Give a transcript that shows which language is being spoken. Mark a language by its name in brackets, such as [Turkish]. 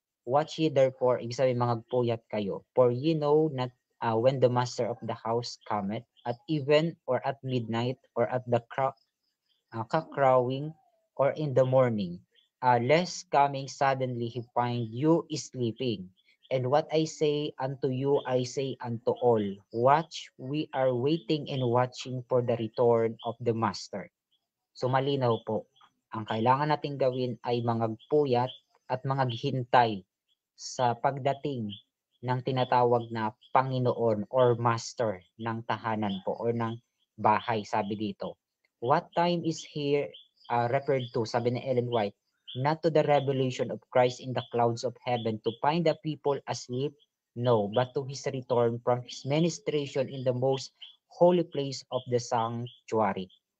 [English] Watch ye therefore, [Filipino] ibig sabihin mga puyat kayo, [English] for ye know not when the master of the house cometh, at even or at midnight, or at the crowing, or in the morning, lest coming suddenly he find you sleeping. And what I say unto you, I say unto all, watch, we are waiting and watching for the return of the master. [Filipino] So malinaw po, ang kailangan nating gawin ay mangagpuyat at mangaghintay sa pagdating ng tinatawag na Panginoon or Master ng tahanan po or ng bahay, sabi dito. [English] What time is here referred to, [Filipino] sabi ni [English] Ellen White, not to the revelation of Christ in the clouds of heaven to find the people asleep, no, but to his return from his ministration in the most holy place of the sanctuary.